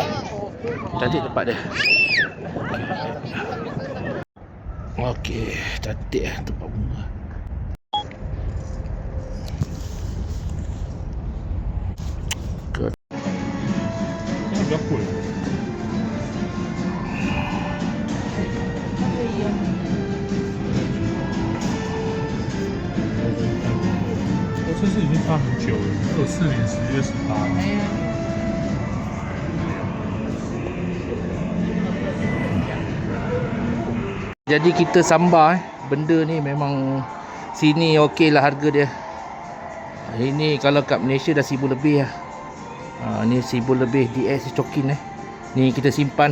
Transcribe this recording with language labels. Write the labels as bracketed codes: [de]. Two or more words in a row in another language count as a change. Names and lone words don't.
[ms] Cantik tempat dia. Okey, cantik tempat bunga. Berapa? [zh] 这是已经发很久了，24年10月18日。 [ms] Jadi kita sambar benda ni memang sini okey lah harga dia. Ini kalau kat Malaysia dah 1000 lebih lah. Ni 1000 lebih DS cokin Ni kita simpan.